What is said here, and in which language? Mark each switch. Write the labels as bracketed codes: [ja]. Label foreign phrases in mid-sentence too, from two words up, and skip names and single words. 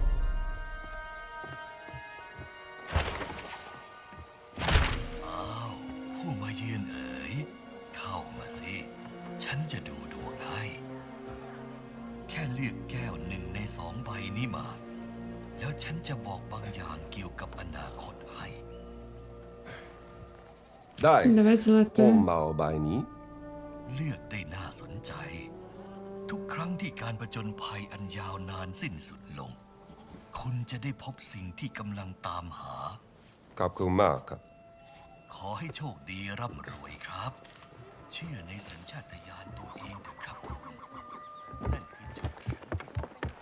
[th] ผู้มาเยือนเอ๋ยเข้ามาสิฉันจะดูดวงให้แค่เลือกแก้ว1 ใน 2 ใบนี้มาแล้วฉันจะบอกบางอย่างเกี่ยวกับอนาคตให้ [ru] Дай. Давай золотое. Помалбайни. [th] เลือกได้น่าสนใจ ทุกครั้งที่การผจญภัยอันยาวนานสิ้นสุดลง คุณจะได้พบสิ่งที่กำลังตามหา Kakumaka. ขอให้โชคดีร่ำรวยครับ เชื่อในสัญชาตญาณตัวเองเถอะครับคุณนั่นคือจุดแข็งที่สุด